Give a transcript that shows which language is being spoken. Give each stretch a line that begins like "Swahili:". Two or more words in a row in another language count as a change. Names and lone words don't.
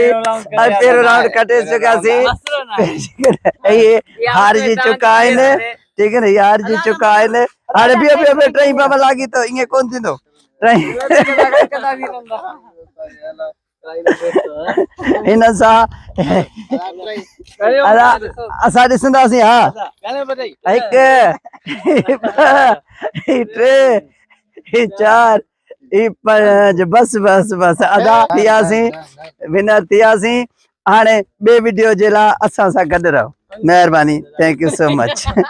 Sindhi: पहिरियों राउंड खटे चुका सी ये हार जी चुका आहिनि ठीक है ना ये हार जी चुका आहिनि हाणे बियो टई बाबा लागी तो ईअं कोन थींदो टई हिन सां असां ॾिसंदासीं हा हिकु टे चार पंज बस बस बस अदा थियासीं विनर थियासीं हाणे ॿिए वीडियो जे लाइ असां सां गॾु रहो महिरबानी
English: thank you so much